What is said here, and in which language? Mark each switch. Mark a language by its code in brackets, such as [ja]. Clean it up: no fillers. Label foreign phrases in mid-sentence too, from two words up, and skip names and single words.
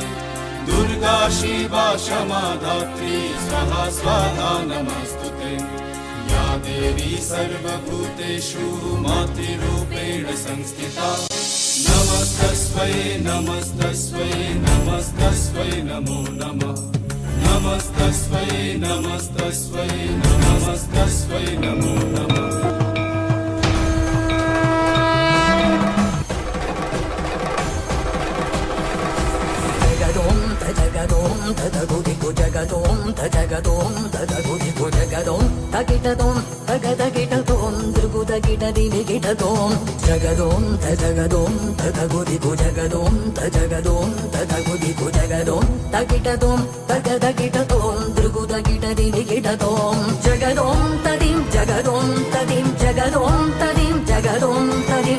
[sa] दुर्गा शिवा क्षमा धात्री स्वाहा स्वाहा नमस्तुते या देवी सर्वभूतेषु मातृरूपेण संस्थिता नमस्तस्मै नमस्तस्मै नमस्तस्मै नमो नमः नमस्तस्मै नमस्तस्मै नमस्तस्मै नमो नमः జగదోం తదగుదిగు జగదోం తజగదోం తదగుదిగు జగదోం తగిటదోం తగదగిటదోం దృగుదగిటదిగిటదోం జగదోం తజగదోం తదగుదిగు జగదోం తజగదోం తదగుదిగు జగదోం తగిటదోం తగదగిటదోం దృగుదగిటదిగిటదోం జగదోం తదిం జగదోం తదిం జగదోం తదిం జగదోం తదిం